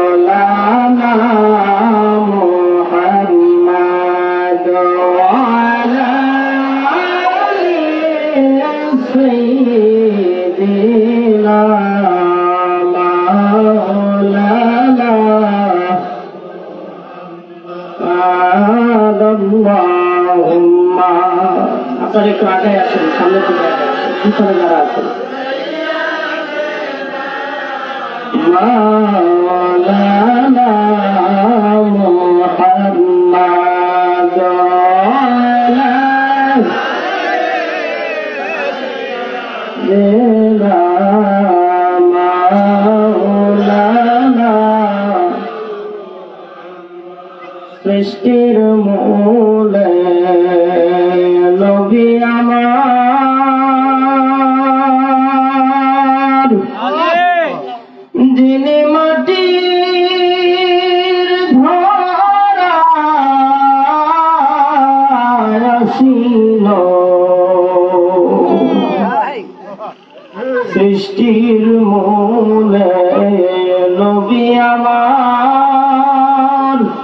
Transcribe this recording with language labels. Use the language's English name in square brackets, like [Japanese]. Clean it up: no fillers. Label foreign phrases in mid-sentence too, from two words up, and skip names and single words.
[Arabic] مولانا محمد وعلى سيدنا مولانا اللهم [Bangla] আপনারা একটু আগে আসেন, সামনে থেকে আগে আসেন, পিছনে যারা আছেন [Arabic] مولانا محمد [Bangla] مولانا সৃষ্টির মূলে নবী আমার যিনি মাটির ধরায় আসিল সৃষ্টির মূলে নবী আমার